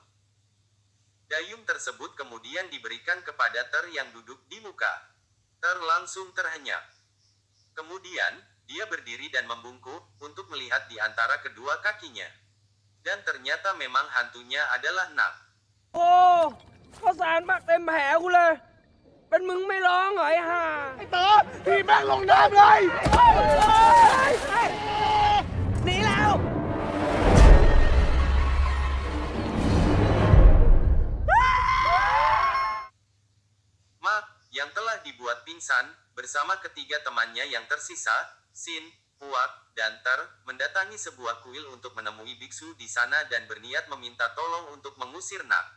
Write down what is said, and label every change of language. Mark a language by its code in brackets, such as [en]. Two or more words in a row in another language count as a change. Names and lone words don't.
[id] Dayung tersebut kemudian diberikan kepada Ter yang duduk di muka. Ter langsung terhenyak. Kemudian, dia berdiri dan membungkuk, untuk melihat di antara kedua kakinya. Dan ternyata memang hantunya adalah Nak. [th] โอ้ข้าวสารปักเต็มแผลกูเลย เป็นมึงไม่ร้องเหรอไอ้ห่า ไอ้เต๋อพี่แม่งลงน้ำเลย หนีแล้ว [id] Mark, yang telah dibuat pingsan, bersama ketiga temannya yang tersisa, Sin, Puak, dan Ter, mendatangi sebuah kuil untuk menemui biksu di sana dan berniat meminta tolong untuk mengusir Nak.